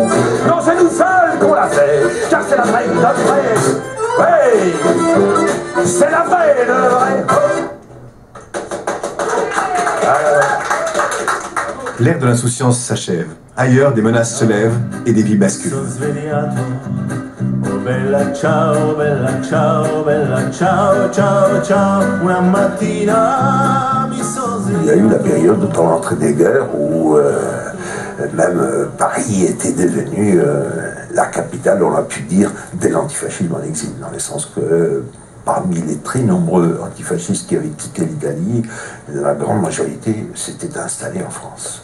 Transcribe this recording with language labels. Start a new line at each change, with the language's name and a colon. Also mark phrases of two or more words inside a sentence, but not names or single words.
French: Non, c'est nous seuls qu'on l'a fait, car c'est la vraie, notre vraie. Oui, c'est la vraie, le vrai. L'ère de l'insouciance s'achève. Ailleurs, des menaces se lèvent et des vies basculent.
Italian: Oh bella ciao, bella ciao, ciao, ciao, una mattina mi sono svegliato.
French: Il y a eu la période de l'entrée des guerres où même Paris était devenu la capitale, on a pu dire, de l'antifascisme en exil, dans le sens que parmi les très nombreux antifascistes qui avaient quitté l'Italie, la grande majorité s'était installée en France.